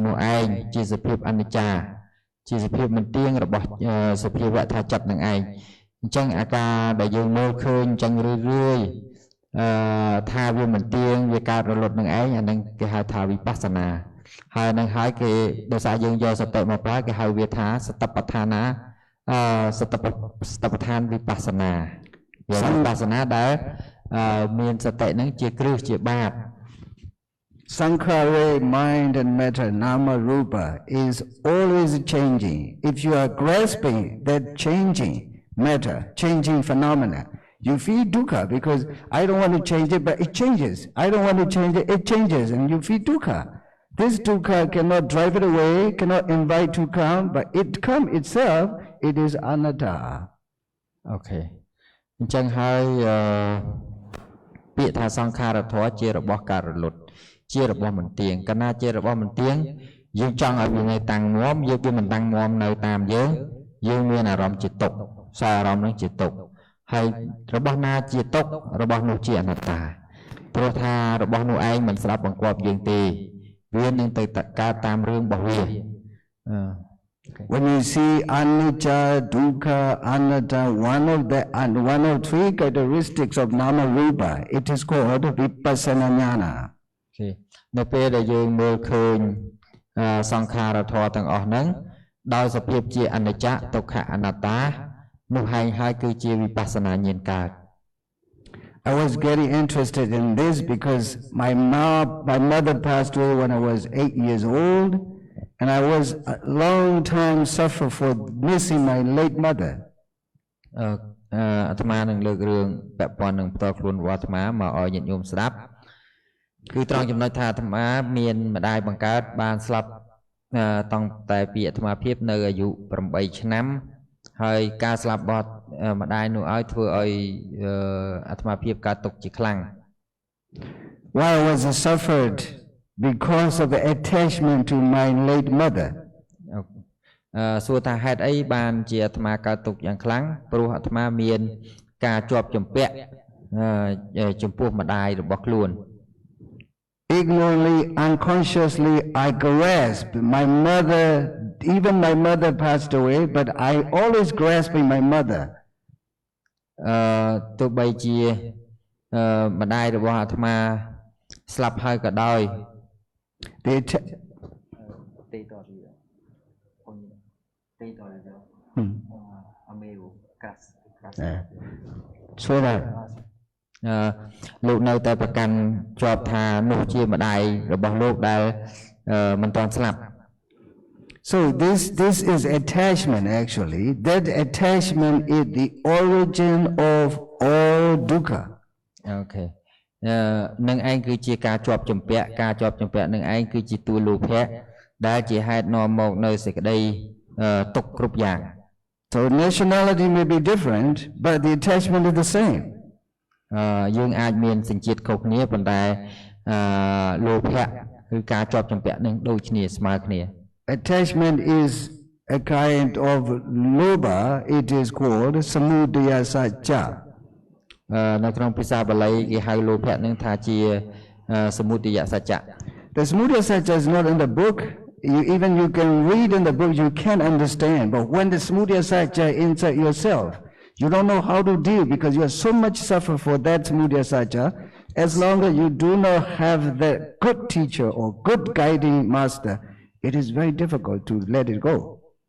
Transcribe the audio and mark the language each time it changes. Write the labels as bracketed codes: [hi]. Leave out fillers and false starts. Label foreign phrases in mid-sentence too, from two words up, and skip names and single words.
[km] នោះឯងជាសភាពអនិច្ចាជាសភាពមិនទៀងរបស់សភាវៈថាចិត្តនឹងឯងអញ្ចឹងអាការដែលយើងមើលឃើញអញ្ចឹងរឿយថាវាមិនទៀងវាកើតរលត់នឹងឯងអានឹងគេហៅថាវិបស្សនាហើយនឹងហើយគេដោយសារយើងយកសតិមកប្រើគេហៅវាថាសតិប្បដ្ឋានាសតិប្បដ្ឋានវិបស្សនាវាវិបស្សនាដែលមានសតិនឹងជាគ្រឹះជាបាត [en] Sankhara, mind and matter, [pi] nama rupa, [en] is always changing. If you are grasping that changing matter, changing phenomena, you feel dukkha because I don't want to change it, but it changes. I don't want to change it, it changes, and you feel dukkha. This dukkha cannot drive it away, cannot invite to come, but it come itself, it is anatta. Okay. [km] អញ្ចឹងហើយពាក្យថាសង្ខារធម៌ជារបស់ការរលត់ជារបស់មិនទៀងកាលណាជារបស់មិនទៀងយើងចង់ឲ្យវានៅតាំងមាំយើងវាមិនតាំងមាំនៅតាមយើងមានអារម្មណ៍ជាទុក្ខសារអារម្មណ៍នឹងជាទុក្ខហើយរបស់ណាជាទុក្ខរបស់នោះជាអនត្តាព្រោះថារបស់នោះឯងមិនស្ដាប់បង្គាប់យើងទេវានឹងទៅកើតតាមរឿងរបស់វា [en] When you see [pi] anicca, dukkha, anatta, [en] one of three characteristics of [pi] nama rupa, [en] it is called [pi] vipassana jnana. [km] នៅពេលដែលយើងមើលឃើញសង្ខារធម៌ទាំងអស់ហ្នឹងដោយសភាពជាអនិច្ចំទុក្ខអនត្តានោះហើយគឺជាវិបស្សនាញាណកើត [en] I was getting interested in this because my mother passed away when I was 8 years old, and I was a long time suffer for missing my late mother. [km] អាត្មានឹងលើករឿងពាក់ព័ន្ធនឹងផ្ទាល់ខ្លួនរបស់អាត្មាមកឲ្យញាតិញោមស្ដាប់គឺត្រង់ចំណុចថាអាត្មាមានម្ដាយបង្កើតបានស្លាប់តាំងតែពីអាត្មាភាពនៅអាយុ8ឆ្នាំហើយការស្លាប់របស់ម្ដាយនោះឲ្យធ្វើឲ្យអាត្មាភាពកើតទុក្ខជាខ្លាំង [en] Why was I suffered? Because of the attachment to my late mother. [km] សួរថាហេតុអីបានជាអាត្មាកើតទុក្ខយ៉ាងខ្លាំងព្រោះអាត្មាមានការជាប់ជំពាក់ចំពោះម្ដាយរបស់ខ្លួន [en] Ignorantly, unconsciously, I grasped my mother. Even my mother passed away, but I always grasping my mother. [km] ទោះបីជាម្ដាយរបស់អាត្មាស្លាប់ហើយក៏ដោយ [en] So that [km] លោកនៅតែប្រកាន់ជាប់ថានោះជាម្ដាយរបស់លោកដែលមិនទាន់ស្លាប់ [en] So this is attachment actually. That attachment is the origin of all dukkha. Okay. [km] នឹងឯងគឺជាការជាប់ជំពាក់នឹងឯងគឺជាតួលោភៈដែលជាហេតុនាំមកនៅសេចក្តីទុក្ខគ្រប់យ៉ាង [en] So nationality may be different, but the attachment is the same. [km] យើងអាចមានសញ្ជាតិខុសគ្នាប៉ុន្តែលោភៈគឺការជាប់ជំពាក់នឹងដូចគ្នាស្មើគ្នា [en] Attachment is a kind of lobha. It is called [pi] samudaya satcha. [km] នៅក្នុងភាសាបាលីគេហៅលោភៈនឹងថាជាសមុទយសច្ចៈ [en] The [pi] samudaya satcha [en] is not in the book. You can read in the book, you can understand. But when the [pi] samudaya satcha [en] inside yourself, you don't know how to deal because you are so much suffer for that [pi] samudaya satcha. [en] As long as you do not have the good teacher or good guiding master, it is very difficult to let it go.